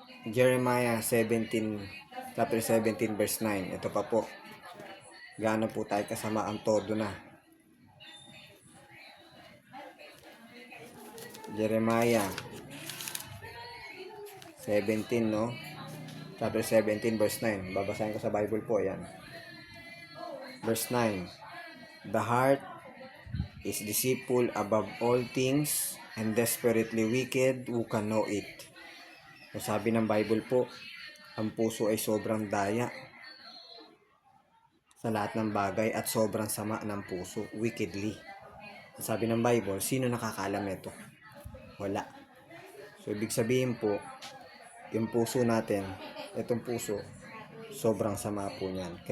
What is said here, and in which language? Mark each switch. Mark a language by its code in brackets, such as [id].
[en] Jeremiah 17, chapter 17, verse 9. [tl] Ito pa po. Gaano po tayo kasama ang todo na. Jeremiah 17, no? Chapter 17, verse 9. Babasahin ko sa Bible po, yan. Verse 9. [en] The heart is deceitful above all things and desperately wicked, who can know it? [tl] So, sabi ng Bible po, ang puso ay sobrang daya sa lahat ng bagay at sobrang sama ng puso, wickedly. Sabi ng Bible, sino nakakaalam nito? Wala. So, ibig sabihin po, yung puso natin, itong puso, sobrang sama po niyan.